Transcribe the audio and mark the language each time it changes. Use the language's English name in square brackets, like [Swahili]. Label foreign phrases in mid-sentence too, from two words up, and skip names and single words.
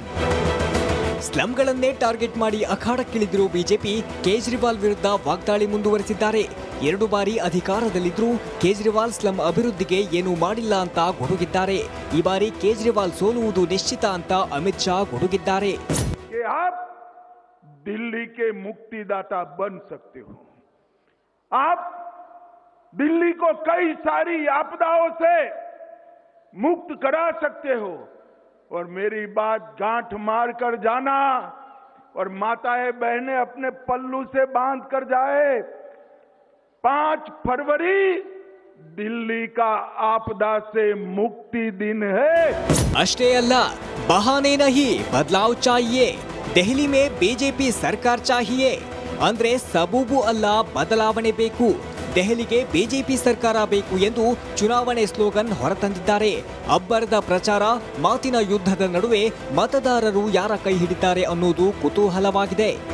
[Kannada] ಸ್ಲಂಗಳನ್ನೇ ಟಾರ್ಗೆಟ್ ಮಾಡಿ ಅಖಾಡಕ್ಕಿಳಿದಿರೋ ಬಿಜೆಪಿ ಕೇಜ್ರಿವಾಲ್ ವಿರುದ್ಧ ವಾಗ್ದಾಳಿ ಮುಂದುವರೆಸಿದ್ದಾರೆ. 2 ಬಾರಿ ಅಧಿಕಾರದಲ್ಲಿದ್ರೂ ಕೇಜ್ರಿವಾಲ್ ಸ್ಲಂ ಅಭಿವೃದ್ಧಿಗೆ ಏನೂ ಮಾಡಿಲ್ಲ ಅಂತ ಗುಡುಗಿದ್ದಾರೆ. ಈ ಬಾರಿ ಕೇಜ್ರಿವಾಲ್ ಸೋಲುವುದು ನಿಶ್ಚಿತ ಅಂತ ಅಮಿತ್ ಶಾ ಗುಡುಗಿದ್ದಾರೆ. [Hindi] दिल्ली के मुक्तिदाता बन सकते हो, आप दिल्ली को कई सारी आपदाओं से मुक्त करा सकते हो और मेरी बात गांठ मार कर जाना और माताएं बहनें अपने पल्लू से बांध कर जाए। 5 फरवरी दिल्ली का आपदा से मुक्ति दिन है। [Kannada] ಅಷ್ಟೇ ಅಲ್ಲ, [Hindi] बहाने नहीं बदलाव चाहिए, दिल्ली में बीजेपी सरकार चाहिए [Kannada] ಅಂದ್ರೆ ಸಬೂಬು ಅಲ್ಲ, ಬದಲಾವಣೆ ಬೇಕು. ದೆಹಲಿಗೆ ಬಿಜೆಪಿ ಸರ್ಕಾರ ಬೇಕು ಎಂದು ಚುನಾವಣೆ ಸ್ಲೋಗನ್ ಹೊರತಂದಿದ್ದಾರೆ. ಅಬ್ಬರದ ಪ್ರಚಾರ, ಮಾತಿನ ಯುದ್ಧದ ನಡುವೆ ಮತದಾರರು ಯಾರ ಕೈ ಹಿಡಿತಾರೆ ಅನ್ನೋದು ಕುತೂಹಲವಾಗಿದೆ.